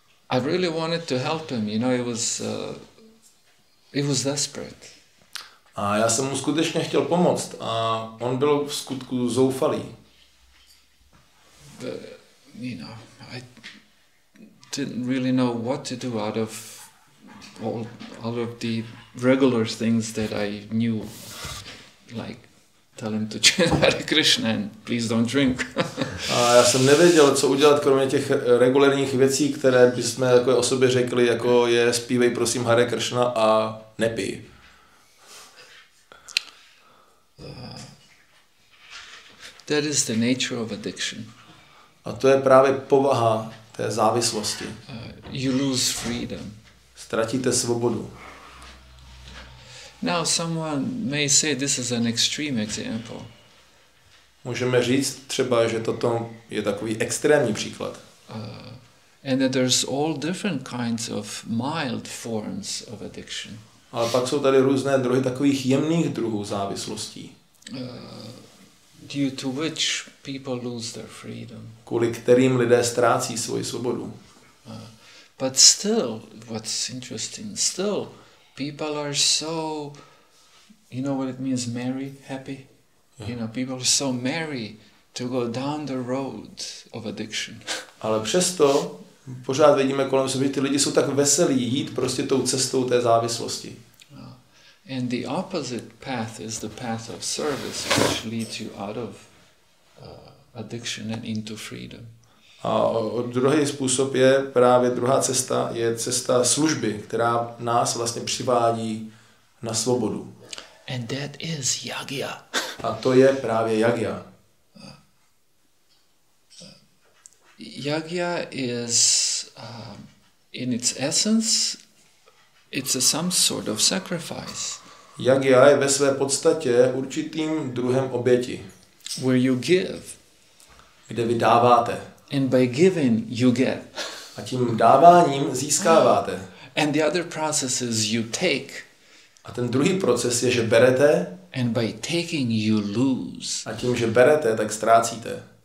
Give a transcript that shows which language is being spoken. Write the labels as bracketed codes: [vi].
[en] I really wanted to help him. You know, it was desperate. [cs] A já jsem mu skutečně chtěl pomoct a on byl v skutku zoufalý. [en] But, you know, I didn't really know what to do out of all of the regular things that I knew, like tell him to chant Hare Krishna and please don't drink. [cs] A já jsem nevěděl, co udělat, kromě těch regulárních věcí, které bychom jako o sobě řekli, jako je zpívej prosím Hare Krishna a nepij. [en] That is the nature of addiction. [cs] A to je právě povaha té závislosti. [en] You lose freedom. [cs] Ztratíte svobodu. [en] Now someone may say this is an extreme example. [cs] Můžeme říct třeba, že toto je takový extrémní příklad. [en] And that there's all different kinds of mild forms of addiction. [cs] Ale pak jsou tady různé druhy takových jemných druhů závislostí. [en] Due to which people lose their freedom. [cs] Kvůli kterým lidé ztrácí svoji svobodu. [en] But still, what's interesting, still people are so, you know what it means, merry, happy? Yeah. You know, people are so merry to go down the road of addiction. [cs] Ale přesto pořád vidíme kolem sebe, že ty lidi jsou tak veselí jít prostě tou cestou té závislosti. [en] And the opposite path is the path of service, which leads you out of addiction and into freedom. [cs] A druhý způsob je právě druhá cesta, je cesta služby, která nás vlastně přivádí na svobodu. [en] And that is Jagja. [cs] A to je právě Jagja. [en] Jagja is, in its essence, it's some sort of sacrifice. [cs] Jagja je ve své podstatě určitým druhem oběti. [en] Where you give. [cs] Kde vy dáváte. [en] And by giving you get. [cs] A tím dáváním získáváte. [en] And the other process is you take. [cs] A ten druhý proces je, že berete. [en] And by taking you lose. [cs] A tím, že berete, tak ztrácíte.